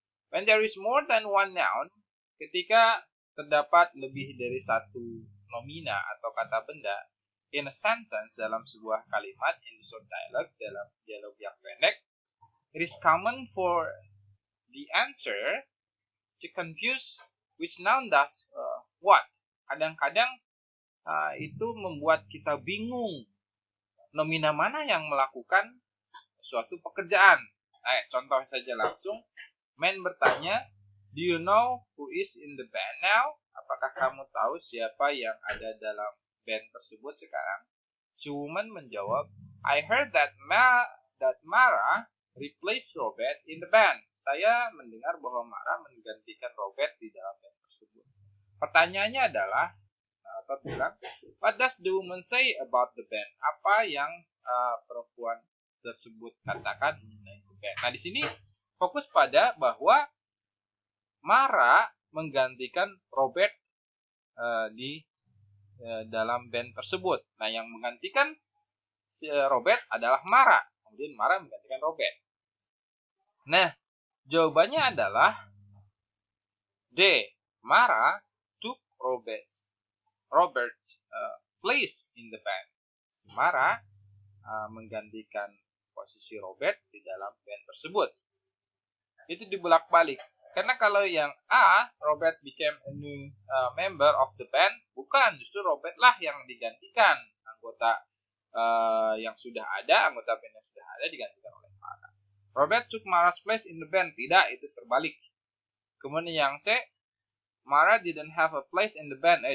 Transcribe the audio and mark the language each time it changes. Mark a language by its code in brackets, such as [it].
[en] When there is more than one noun, [id] ketika terdapat lebih dari satu nomina atau kata benda [en] in a sentence, [id] dalam sebuah kalimat, [en] in the short dialogue, [id] dalam dialog yang pendek, [en] it is common for the answer to confuse which noun does what. [id] Kadang-kadang itu membuat kita bingung nomina mana yang melakukan suatu pekerjaan. Contoh saja langsung. Man bertanya, [en] do you know who is in the band now? [id] Apakah kamu tahu siapa yang ada dalam band tersebut sekarang? Si woman menjawab, [en] I heard that Mara replaced Robert in the band. [id] Saya mendengar bahwa Mara menggantikan Robert di dalam band tersebut. Pertanyaannya adalah, bilang, [en] what does the woman say about the band? [id] Apa yang perempuan tersebut katakan mengenai band? Nah, di sini fokus pada bahwa Mara menggantikan Robert di dalam band tersebut. Nah, yang menggantikan Robert adalah Mara. Kemudian Mara menggantikan Robert. Nah, jawabannya adalah D. [en] Mara took Robert place in the band. [id] Mara menggantikan posisi Robert di dalam band tersebut. Itu dibulak-balik. Karena kalau yang A, [en] Robert became a new member of the band, [id] bukan, justru Robert lah yang digantikan. Anggota yang sudah ada, anggota band yang sudah ada digantikan oleh Mara. [en] Robert took Mara's place in the band. [id] Tidak, itu terbalik. Kemudian yang C, [en] Mara didn't have a place in the band.